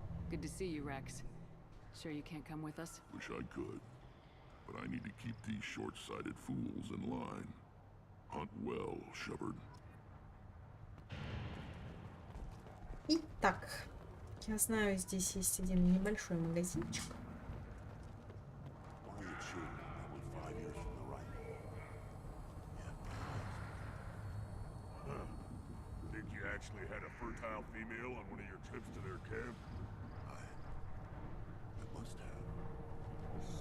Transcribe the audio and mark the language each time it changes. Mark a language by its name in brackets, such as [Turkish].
[English] Good to see you, Rex. Sure you can't come with us? Wish I could. But I need to keep these short-sighted fools in line. Hunt well, Shepard. [Russian] Итак, я знаю, здесь есть один небольшой магазинчик. [English] Only a shame that we're 5 years from the right. Think you actually had a fertile female on one of your trips to their camp? I must have.